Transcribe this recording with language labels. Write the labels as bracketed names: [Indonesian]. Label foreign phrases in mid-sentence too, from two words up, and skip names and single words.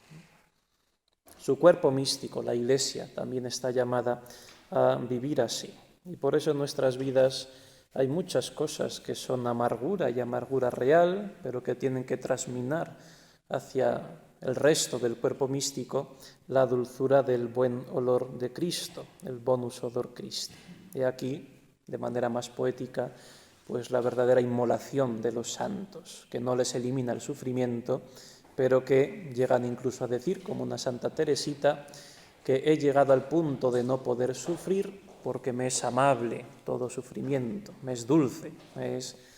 [Spanish] Su cuerpo místico, la Iglesia, también está llamada a vivir así. Y por eso en nuestras vidas hay muchas cosas que son amargura y amargura real, pero que tienen que trasminar hacia el resto del cuerpo místico la dulzura del buen olor de Cristo, el [Latin] bonus odor Christi. [Spanish] He aquí, de manera más poética, pues la verdadera inmolación de los santos, que no les elimina el sufrimiento, pero que llegan incluso a decir, como una Santa Teresita, que he llegado al punto de no poder sufrir porque me es amable todo sufrimiento, me es dulce, me es...